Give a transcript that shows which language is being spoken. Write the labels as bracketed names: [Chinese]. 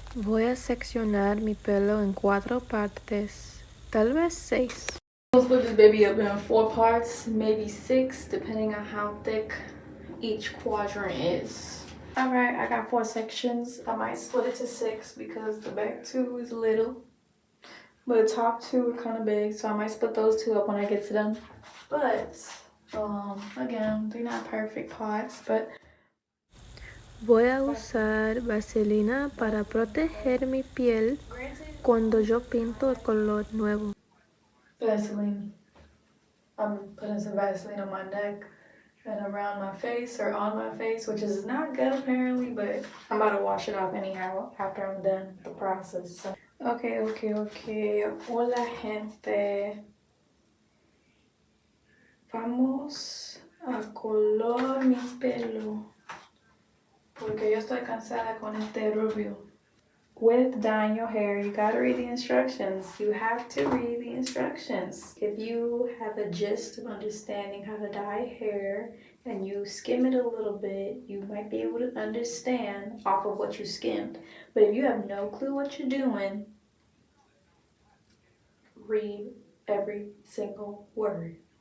[Spanish] Voy a seccionar mi pelo en 4 partes, tal vez 6. [English] I'll split this baby up in 4 parts, maybe 6, depending on how thick each quadrant is. Alright, I got 4 sections. I might split it to 6 because the back 2 is little, but the top 2 are kind of big, so I might split those 2 up when I get to them. But again, they're not perfect parts, but [Spanish] voy a usar vaselina para proteger mi piel cuando yo pinto el color nuevo. Vaseline. [English] I'm putting some Vaseline on my neck and around my face or on my face, which is not good apparently, but I'm about to wash it off anyhow after I'm done with the process. So. Okay. [Spanish] Hola, gente. Vamos a color mi pelo. Porque yo estoy cansada con este rubio. [English] With dyeing your hair, you gotta read the instructions. You have to read the instructions. If you have a gist of understanding how to dye hair and you skim it a little bit, you might be able to understand off of what you skimmed. But if you have no clue what you're doing, read every single word.